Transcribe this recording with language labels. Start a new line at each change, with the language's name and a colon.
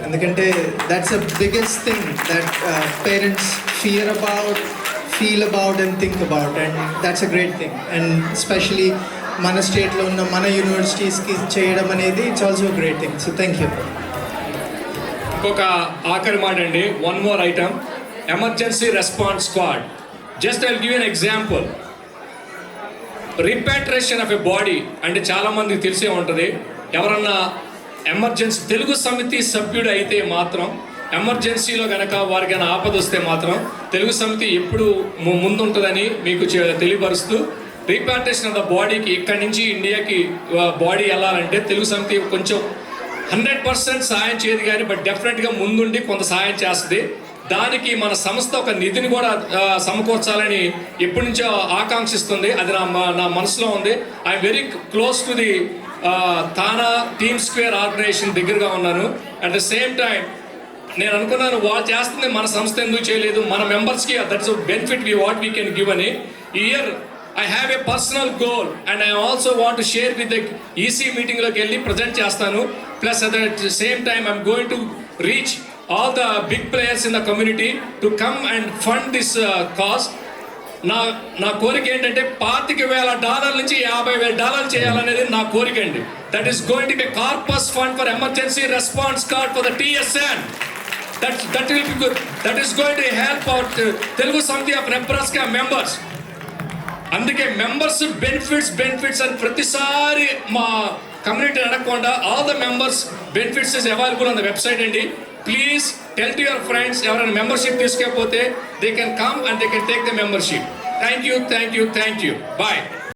English: ఎందుకంటే that's a biggest thing that parents feel about and think about, and that's a great thing. And especially
Telugu: మన స్టేట్లో ఉన్న మన యూనివర్సిటీస్కి చేయడం అనేది
English: It's also great thing. So thank you.
Telugu: ఇంకొక ఆఖరి మాట అండి,
English: one more item,
Telugu: emergency response squad.
English: Just I will give an example. Repatriation of a body
Telugu: అంటే చాలామందికి తెలిసే ఉంటుంది. ఎవరన్నా ఎమర్జెన్సీ తెలుగు సమితి సభ్యుడు అయితే మాత్రం ఎమర్జెన్సీలో కనుక వారికైనా ఆపద వస్తే మాత్రం తెలుగు సమితి ఎప్పుడు ముందుంటుందని మీకు తెలియపరుస్తూ, రీపార్టేషన్ ఆఫ్ ద బాడీకి ఇక్కడి నుంచి ఇండియాకి బాడీ వెళ్ళాలంటే తెలుగు సమితి కొంచెం 100% సాయం చేయదు కానీ బట్ డెఫినెట్గా ముందుండి కొంత సాయం చేస్తుంది. దానికి మన సంస్థ ఒక నిధిని కూడా సమకూర్చాలని ఎప్పటి నుంచో ఆకాంక్షిస్తుంది. అది నా మనసులో ఉంది.
English: I'm very close to the
Telugu: TANA team square organisation దగ్గరగా ఉన్నాను. అట్ ద సేమ్ టైం నేను అనుకున్నాను వాళ్ళు చేస్తుంది మన సంస్థ ఎందుకు చేయలేదు, మన మెంబర్స్కి
English: that is benefit what we can give
Telugu: అని. ఈ year
English: I have a personal goal and I also want to share with the EC meeting
Telugu: లోకి వెళ్ళి ప్రజెంట్ చేస్తాను.
English: Plus at the same time I'm going to reach all the big players in the community to come and fund this cause.
Telugu: నా కోరిక ఏంటంటే $25,000 నుంచి $50,000 చేయాలనేది నా కోరిక అండి.
English: That is going to be corpus fund for emergency response card for the TSN. That will be good. That is going to help out Telugu Samiti of Nebraska members.
Telugu: అందుకే members benefits అని ప్రతిసారి మా community అడగకుండా
English: all the members benefits is available on the website
Telugu: అండి.
English: please tell to your friends,
Telugu: ఎవరైనా membership తీసుకోకపోతే
English: They can come and they can take the membership. Thank you. Bye.